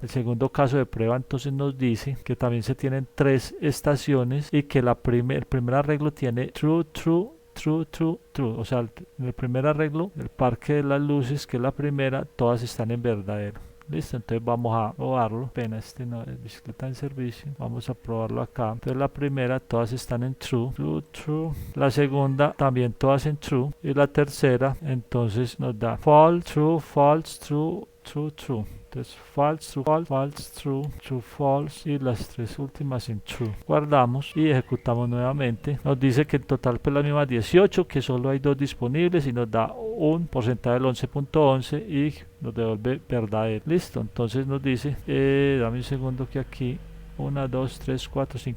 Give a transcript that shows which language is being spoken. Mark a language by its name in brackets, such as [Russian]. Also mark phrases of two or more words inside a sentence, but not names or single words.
[Spanish] El segundo caso de prueba entonces nos dice que también se tienen 3 estaciones y que el primer arreglo tiene true, o sea, en el primer arreglo, el parque de las luces, que es la primera, todas están en verdadero. Listo, entonces vamos a probarlo. Apenas este no es bicicleta en servicio. Vamos a probarlo acá. Entonces la primera, todas están en true. La segunda, también todas en true. Y la tercera, entonces nos da [English] false, true, false, true. [Spanish] Entonces [English] false, true, false, false, true, false [Spanish] y las 3 últimas en true. Guardamos y ejecutamos nuevamente. Nos dice que en total pues las mismas 18, que solo hay 2 disponibles y nos da un porcentaje del 11.11 y nos devuelve verdadero. Listo, entonces nos dice, dame un segundo que aquí 1, 2, 3, 4, 5.